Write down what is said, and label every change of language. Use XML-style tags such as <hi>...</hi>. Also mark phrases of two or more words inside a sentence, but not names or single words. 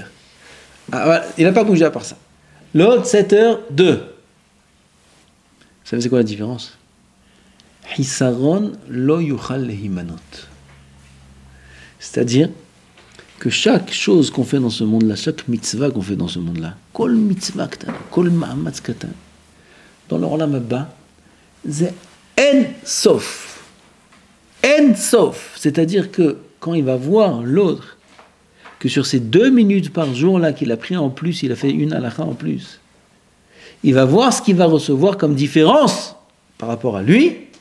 <fr>Ah, voilà, il n'a pas bougé à part ça. L'autre, 7h02. Vous savez c'est quoi la différence?</fr> <he>חיסרון לא יוכל להימנות.</he> <fr>C'est-à-dire que chaque chose qu'on fait dans ce monde-là, chaque mitzvah qu'on fait dans ce monde-là,</fr> <he>כל מצווה קטן, כל מאמץ קטן,</he> <fr>dans le</fr> <he>עולם הבא,</he> <fr>c'est</fr> <he>אין סוף. אין סוף.</he> <fr>C'est-à-dire que quand il va voir l'autre, que sur ces 2 minutes par jour là qu'il a pris en plus, il a fait une halakha en plus, il va voir ce qu'il va recevoir comme différence par rapport à lui.</fr>